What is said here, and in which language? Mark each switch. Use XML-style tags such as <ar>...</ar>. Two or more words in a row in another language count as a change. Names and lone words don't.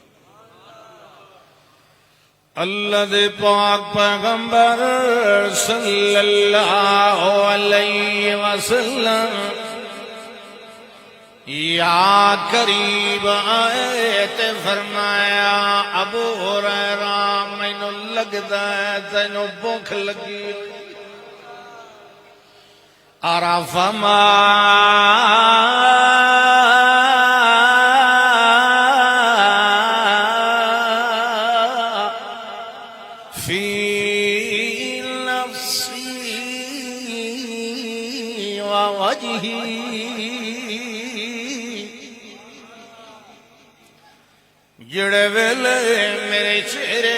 <pa>اللہ دے پاک پیغمبر صلی اللہ علیہ وسلم یا قریب آئے تے فرمایا ابو ہریرہ مینوں لگدا ہے تینوں بھوک لگی</pa> <ar>عرف ما فی نفسی ووجہی</ar> <pa>جڑے ویلے میرے چہرے</pa>